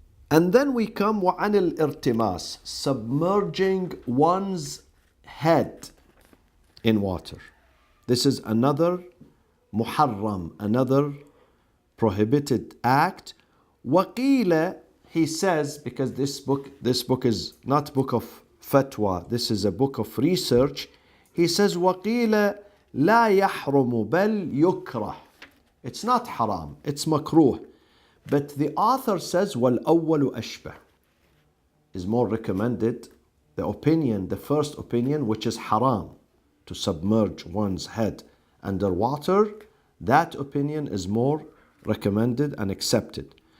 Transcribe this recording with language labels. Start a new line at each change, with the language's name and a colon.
English: And then we come
Arabic: وعن الارتماس,
English: submerging one's head in water. This is another muharram, another prohibited act. وقيل, he says, because this book is not book of fatwa, this is a book of research. He says
Arabic: وقيل لا يحرم بل يكره.
English: It's not haram, it's makruh. But the author says
Arabic: وَالْأَوَّلُ أَشْبَهُ
English: is more recommended. The opinion, the first opinion, which is haram, to submerge one's head under water, that opinion is more recommended and accepted.